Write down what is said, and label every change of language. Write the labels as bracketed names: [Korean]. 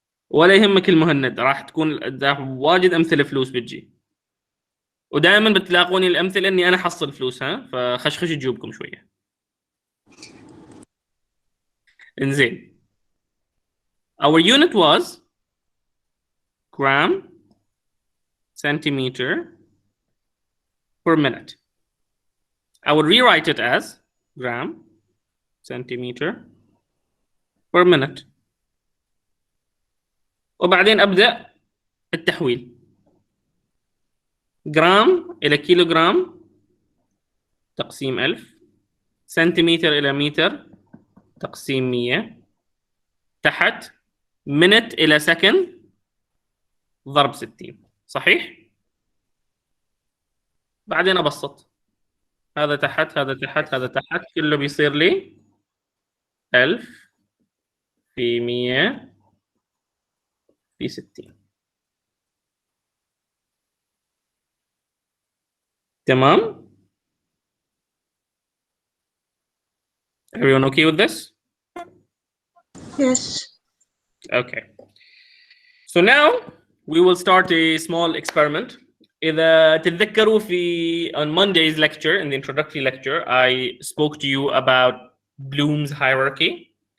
[Arabic] ولا يهمك المهند، راح تكون واجد امثله فلوس بتجي، ودائما بتلاقوني الامثله اني انا حصل فلوس، ها، فخشخش جيوبكم شويه. انزين. [English] Our unit was gram centimeter per minute. I would rewrite it as gram centimeter per minute. [Arabic] وبعدين أبدأ التحويل. جرام إلى كيلوغرام تقسيم 1000، سنتيمتر إلى متر تقسيم 100، تحت minute إلى سكند ضرب 60. صحيح؟ بعدين أبسط، هذا تحت هذا تحت هذا تحت، كله بيصير لي 1000 في 100 في 60. تمام؟ [English] Everyone okay with this? Yes. Okay. So now we will start a small experiment. [Arabic] إذا تتذكروا في [English] on Monday's lecture, in the introductory lecture, I spoke to you about Bloom's hierarchy.